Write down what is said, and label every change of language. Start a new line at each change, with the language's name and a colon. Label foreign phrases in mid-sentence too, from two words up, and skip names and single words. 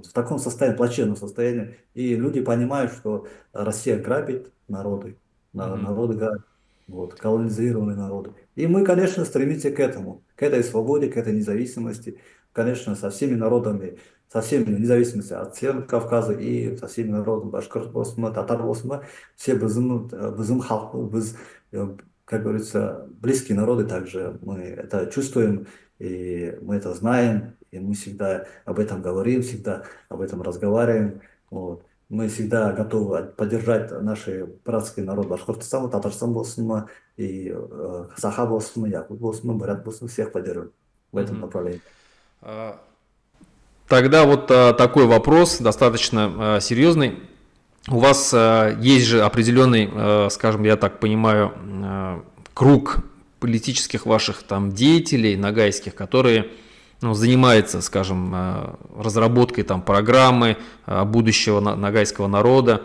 Russian: В таком состоянии, плачевном состоянии. И люди понимают, что Россия грабит народы, Мгм. народы грабят, вот, колонизированные народы. И мы, конечно, стремимся к этому, к этой свободе, к этой независимости, конечно, со всеми народами, со всеми, вне зависимости от Северного Кавказа и со всеми народами,
Nogai: башкирт болсун, татар болсун, все біздің халық, біз,
Russian: как говорится, близкие народы также, мы это чувствуем, и мы это знаем, и мы всегда об этом говорим, всегда об этом разговариваем, вот. Мы всегда готовы поддержать наши братские народы Башкортостана,
Nogai: Татарстан болсун, и Саха болсун, Якут болсун, Бурят болсун,
Russian: всех поддерживаем в этом Мгм. направлении. А, Тогда вот такой вопрос, достаточно серьезный. У вас есть же определенный, скажем, я так понимаю, круг политических ваших там деятелей нагайских, которые ну, занимаются, скажем, разработкой там программы будущего нагайского народа.